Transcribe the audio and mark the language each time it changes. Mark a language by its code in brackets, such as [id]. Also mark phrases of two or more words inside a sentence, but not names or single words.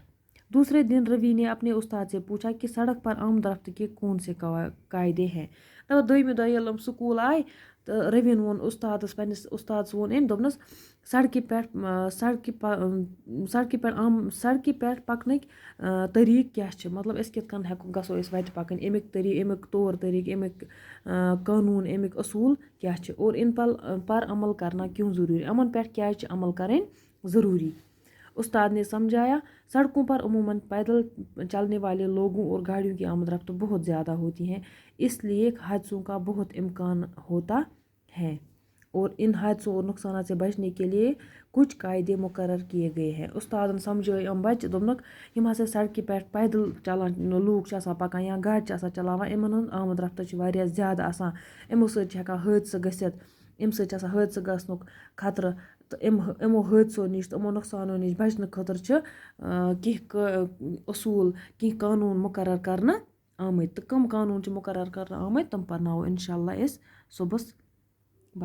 [ur] دوسرے دن روی نے اپنے استاد سے پوچھا کہ سڑک پر آمد رفت کے کون سے قاعدے ہیں. [ks] دوٚیمہِ دۄہ ییٚلہِ یِم سکوٗل آے تہٕ روین ووٚن اُستادس پنٛنِس اُستادس ووٚن أمۍ دوٚپنَس سڑکہِ پٮ۪ٹھ پکنٕکۍ طریٖقہٕ کیٛاہ چھِ. مطلب أسۍ کِتھ کٔنۍ گژھو أسۍ وَتہِ پکٕنۍ امیُک طور طریٖقہٕ امیُک قانوٗن امیُک اصوٗل کیٛاہ چھِ [ur] اور ان پر عمل کرنا کیوں ضروٗری. [ks] یِمن پٮ۪ٹھ کیٛازِ چھِ عمل کَرٕنۍ ضروٗری. [ur] استاد نے سمجھایا سڑکوں پر عموماً پیدل چلنے والے لوگوں اور گاڑیوں کی آمد رفت بہت زیادہ ہوتی ہیں اس لیے حادثوں کا بہت امکان ہوتا ہے اور ان حادثوں اور نقصانات سے بچنے کے لیے کچھ قاعدے مقرر کیے گئے ہیں. [ks] استادن سمجھٲے یِم بچہِ دوٚپنکھ یِم ہسا سڑکہِ پٮ۪ٹھ پیدل چلان لوٗکھ چھِ آسان پکان یا گاڑِ چھِ آسان چلاوان یِمن ہُنٛد آمد رفت چھِ واریاہ زیادٕ آسان. یِمو سۭتۍ چھِ ہٮ۪کان حٲدثہٕ گٔژھِتھ. اَمہِ سۭتۍ چھِ آسان حٲدثہٕ گژھنُک خطرٕ تہٕ یِمو حٲدثو نِش تہٕ یِمو نۄقصانو نِش بچنہٕ خٲطرٕ چھِ کینٛہہ اصوٗل کینٛہہ قانوٗن مقرر کرنہٕ آمٕتۍ تہٕ کٕم قانوٗن چھِ مقرر کرنہٕ آمٕتۍ تِم پرناوو [ar] انشاء اللہ [ks] أسۍ صُبحس.